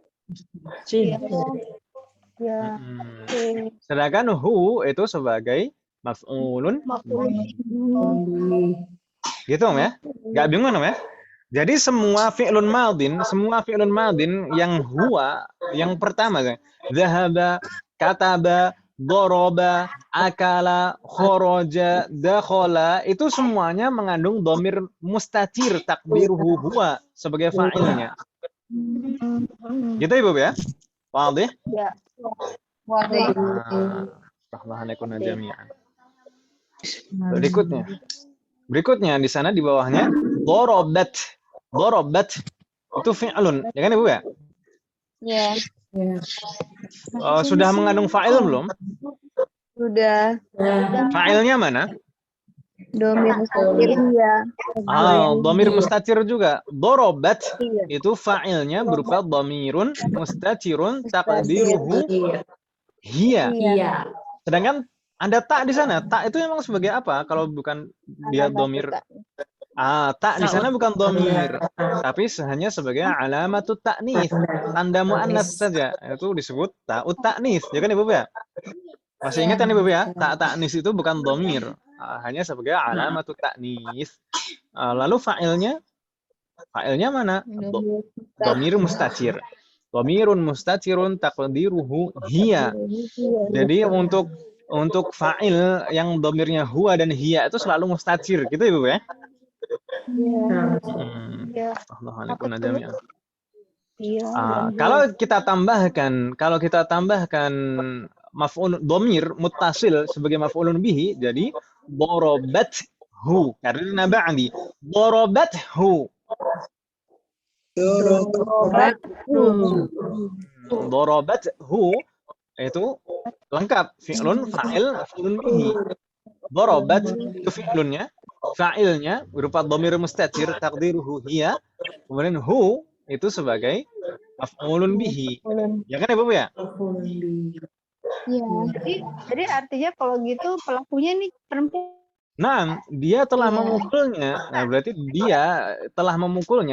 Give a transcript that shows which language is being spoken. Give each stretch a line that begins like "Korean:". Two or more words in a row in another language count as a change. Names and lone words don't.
Indonesian: Iya. Sedangkan hu itu sebagai maf'ulun. Gitu ya. Nggak bingung ya. Jadi semua
Arabic: فعل ماض
Indonesian: yang huwa, yang pertama kan,
Arabic: ذهب، كتب، ضرب، أكل، خرج، دخل,
Indonesian: itu semuanya mengandung
Arabic: ضمير مستتر تقديره هو
Indonesian: sebagai fa'ilnya. Gitu Ibu ya? Wadih? Ya. Rahmahanakuna jami'an. Berikutnya di sana di bawahnya dorobat itu fi'lun, ya kan Ibu ya? Iya. Sudah mengandung fa'il belum? Sudah. Fa'ilnya mana?
Arabic: ضمير مستتر ya. ضمير مستتر juga. Dorobat itu fa'ilnya berupa ضميرٌ مستترٌ تقديره هي.
Indonesian: Sedangkan ada tak di sana. Tak itu memang sebagai apa? Kalau bukan dia dhamir. Tak di sana bukan dhamir, tapi hanya sebagai
Arabic: علامة التأنيث,
Indonesian: tanda muannas saja. Itu disebut
Arabic: تاء التأنيث.
Indonesian: Ya kan Ibu ya? Masih ingat kan Ibu ya? Tak ta'nis itu bukan dhamir, hanya sebagai
Arabic: علامة التأنيث.
Indonesian: Lalu fa'ilnya mana?
Arabic: ضمير مستتر. ضميرٌ مستترٌ تقديره هي.
Indonesian: Jadi untuk fa'il yang dhamirnya huwa dan hiya itu selalu mustatir, gitu Ibu ya? Kalau kita tambahkan
Arabic: مفعول ضمير متصل
Indonesian: sebagai
Arabic: مفعولٌ به,
Indonesian: jadi dorobathu, karena ba'di dorobathu. Dorobathu itu lengkap,
Arabic: فعلٌ، فاعل، مفعولٌ به.
Indonesian: Dorobat itu fi'lunnya, fa'ilnya berupa
Arabic: ضمير مستتر تقديره هي,
Indonesian: kemudian hu itu sebagai
Arabic: مفعولٌ به.
Indonesian: Ya kan Ibu ya? Iya. Jadi artinya kalau gitu pelakunya nih perempuan. Nah, dia telah memukulnya. Nah, berarti dia telah memukulnya.